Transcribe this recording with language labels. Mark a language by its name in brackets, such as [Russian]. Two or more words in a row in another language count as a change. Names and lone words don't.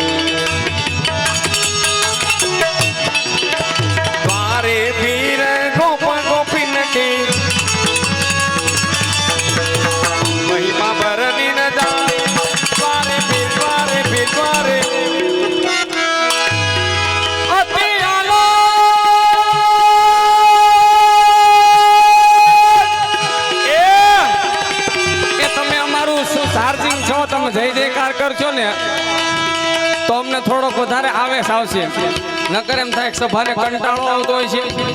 [Hindi] द्वारे पीर गोप गोपिन की महिमा बरनी न जाए। द्वारे पीर द्वारे पीर द्वारे अति आलो [Gujarati] એ તમે અમારું શું ચાર્જિંગ છો, તમે જય જયકાર કરશો ને તો અમને થોડોક વધારે આવેશ આવશે, નકર એમ થાય કે સભાને કંટાળો આવતો હોય છે।